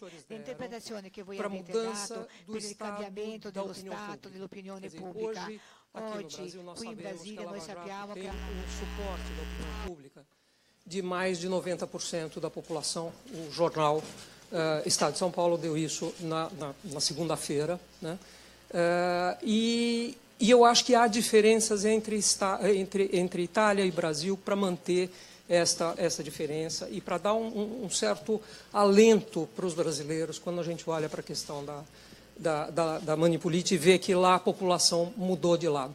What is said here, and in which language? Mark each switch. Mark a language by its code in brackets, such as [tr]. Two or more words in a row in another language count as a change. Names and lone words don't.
[it] L'interpretazione che voi avete dato per il cambiamento dello Stato, dell'opinione pubblica. Oggi, qui in Brasile, noi sappiamo che [pt] suporte da opinião pública de mais de 90% da população. O jornal Estado de São Paulo deu isso na segunda-feira, né? E E eu acho que há diferenças entre Itália e Brasil para manter essa diferença e para dar um certo alento para os brasileiros quando a gente olha para a questão da Manipulite e vê que lá a população mudou de lado.